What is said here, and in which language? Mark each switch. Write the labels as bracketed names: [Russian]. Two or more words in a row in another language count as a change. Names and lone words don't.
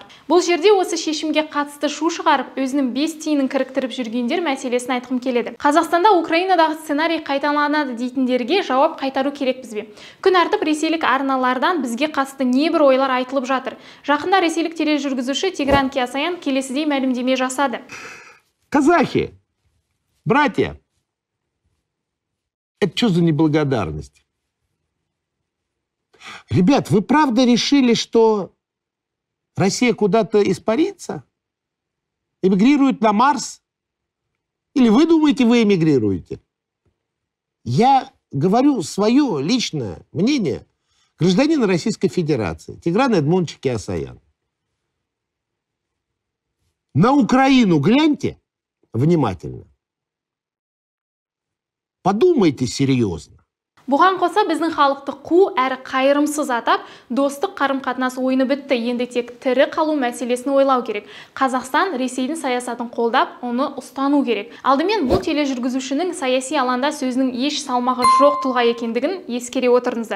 [Kazakh] Бұл жерде осы шешімге қатысты шу шығарып, өзінің 5 тиынын кіріктіріп жүргендер мәселесін айтқым келеді. Қазақстанда Украинадағы сценарий қайталанады дейтіндерге жауап қайтару керекпіз бе? Күн артып ресейлік арналардан бізге қатысты небір ойлар айтылып жатыр. Жақында ресейлік тележүргізуші Тигран Кеосаян келесідей мәлімдеме жасады. [Russian] Казахи, братья, это что за неблагодарность? Ребят, вы правда решили, что Россия куда-то испарится? Эмигрирует на Марс? Или вы думаете, вы эмигрируете? Я говорю свое личное мнение гражданина Российской Федерации, Тигран Эдмондович Кеосаян. На Украину гляньте внимательно. Подумайте серьезно. [Kazakh] Бұған қоса біздің халықты қу әрі қайырымсыз атап, достық қарым-қатынас ойыны бітті. Енді тек тірі қалу мәселесін ойлау керек. Қазақстан Ресейдің саясатын қолдап, оны ұстану керек. Алдымен бұл тележүргізушінің саяси аланда сөзінің еш салмағы жоқ тұлға екендігін ескере отырыңыздар.